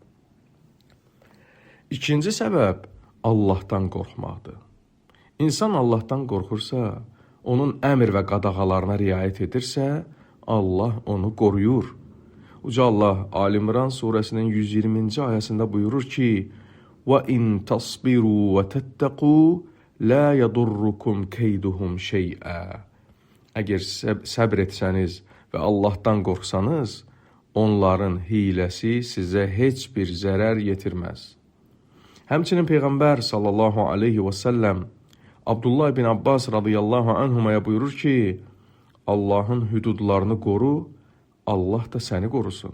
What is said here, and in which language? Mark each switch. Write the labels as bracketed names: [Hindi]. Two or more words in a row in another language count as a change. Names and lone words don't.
[Azerbaijani] İkinci səbəb Allahdan qorxmaqdır. İnsan Allahdan qorxursa, onun əmr və qadağalarına riayət edirsə, Allah onu qoruyur. Uca Allah Ali-İmran surəsinin 120-ci ayəsində buyurur ki, [Arabic] وَإِنْ تَصْبِرُوا وَتَتَّقُوا لَا يَضُرُّكُمْ كَيْدُهُمْ شَيْئًا. [Azerbaijani] Əgər səbr etsəniz və Allahdan qorxsanız, onların hiləsi sizə heç bir zərər yetirməz. Həmçinin Peyğəmbər [Arabic] صلى الله عليه وسلم [Azerbaijani] Abdullah ibn Abbas [Arabic] رضي الله عنهما [Azerbaijani] buyurur ki, Allahın hüdudlarını qoru, Allah da səni qorusun.